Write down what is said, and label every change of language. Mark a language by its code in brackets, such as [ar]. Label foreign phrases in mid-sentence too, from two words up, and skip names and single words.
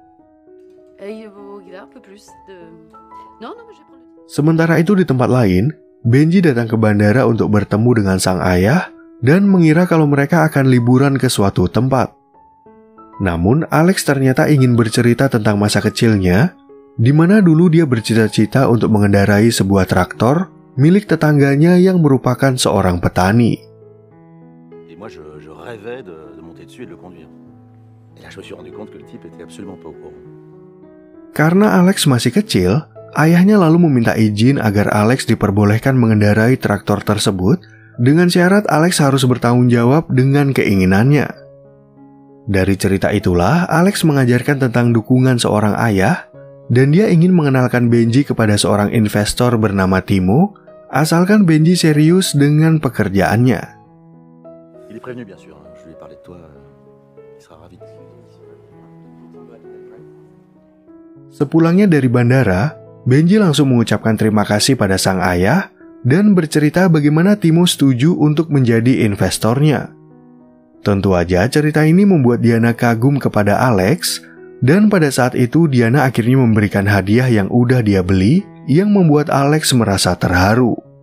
[id] Sementara itu di tempat lain, Benji datang ke bandara untuk bertemu dengan sang ayah dan mengira kalau mereka akan liburan ke suatu tempat. Namun Alex ternyata ingin bercerita tentang masa kecilnya, di mana dulu dia bercita-cita untuk mengendarai sebuah traktor milik tetangganya yang merupakan seorang petani. [fr] Et moi, je rêvais de monter dessus et de le conduire. Et là, je me suis rendu compte que le type était absolument pas au courant. [id] Karena Alex masih kecil, ayahnya lalu meminta izin agar Alex diperbolehkan mengendarai traktor tersebut dengan syarat Alex harus bertanggung jawab dengan keinginannya. Dari cerita itulah, Alex mengajarkan tentang dukungan seorang ayah, dan dia ingin mengenalkan Benji kepada seorang investor bernama Timo, asalkan Benji serius dengan pekerjaannya. [fr] Il est prévenu, bien sûr. Je lui ai parlé de toi. Il sera ravi. [id] Sepulangnya dari bandara, Benji langsung mengucapkan terima kasih pada sang ayah dan bercerita bagaimana Timo setuju untuk menjadi investornya. Tentu aja cerita ini membuat Diana kagum kepada Alex, dan pada saat itu Diana akhirnya memberikan hadiah yang udah dia beli yang membuat Alex merasa terharu.